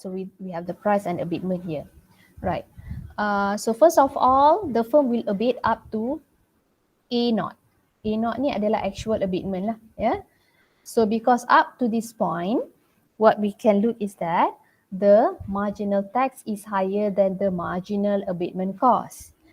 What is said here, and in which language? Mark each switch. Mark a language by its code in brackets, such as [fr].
[en] So we have the price and abatement here. Right. So first of all, the firm will abate up to A0. [ms] A0 ni adalah actual abatement lah. [en] So because up to this point, what we can look is that the marginal tax is higher than the marginal abatement cost.